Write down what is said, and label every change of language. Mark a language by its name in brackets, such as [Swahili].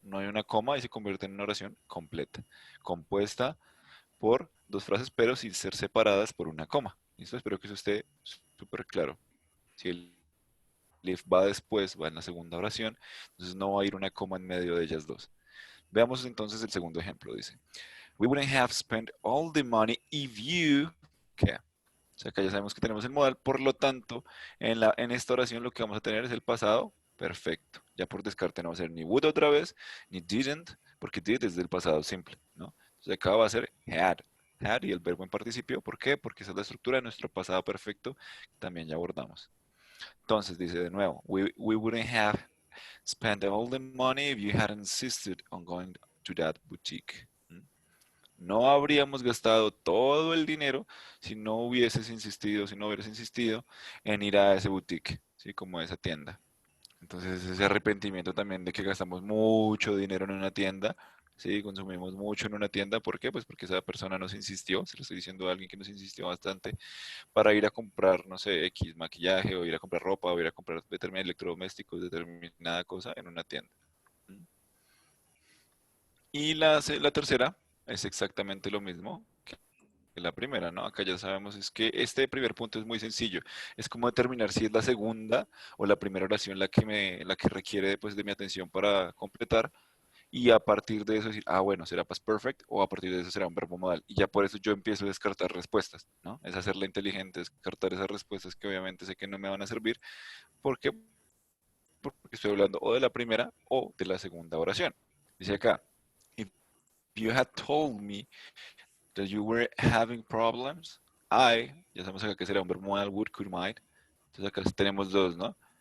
[Spanish] No hay una coma y se convierte en una oración completa, compuesta por dos frases, pero sin ser separadas por una coma. ¿Listo? Espero que eso esté súper claro. Si el if va después, va en la segunda oración, entonces no va a ir una coma en medio de ellas dos. Veamos entonces el segundo ejemplo. [English] Dice, we wouldn't have spent all the money if you... [Spanish] ¿Qué? O sea, acá ya sabemos que tenemos el modal, por lo tanto, en esta oración lo que vamos a tener es el pasado perfecto. Ya por descarte no va a ser ni would otra vez, ni didn't, porque did es del pasado simple, ¿no? Entonces acá va a ser had y el verbo en participio. ¿Por qué? Porque esa es la estructura de nuestro pasado perfecto que también ya abordamos. Entonces dice de nuevo, [English] we wouldn't have spent all the money if you had insisted on going to that boutique. [Spanish] No habríamos gastado todo el dinero si no hubieses insistido, si no hubieras insistido en ir a ese boutique, ¿sí? Como a esa tienda. Entonces ese arrepentimiento también de que gastamos mucho dinero en una tienda, ¿sí? Consumimos mucho en una tienda. ¿Por qué? Pues porque esa persona nos insistió, se lo estoy diciendo a alguien que nos insistió bastante para ir a comprar, no sé, X maquillaje o ir a comprar ropa o ir a comprar determinados electrodomésticos, determinada cosa en una tienda. ¿Mm? Y la tercera es exactamente lo mismo que la primera, ¿no? Acá ya sabemos es que este primer punto es muy sencillo. Es como determinar si es la segunda o la primera oración la que requiere pues, de mi atención para completar. Y a partir de eso decir, ah, bueno, será past perfect o a partir de eso será un verbo modal. Y ya por eso yo empiezo a descartar respuestas, ¿no? Es hacerla inteligente, descartar esas respuestas que obviamente sé que no me van a servir. ¿Por qué? Porque estoy hablando o de la primera o de la segunda oración. Dice acá, [English] if you had told me that you were having problems, [Spanish] ya sabemos acá que será un verbo modal, would, could, might. Entonces acá tenemos dos, ¿no?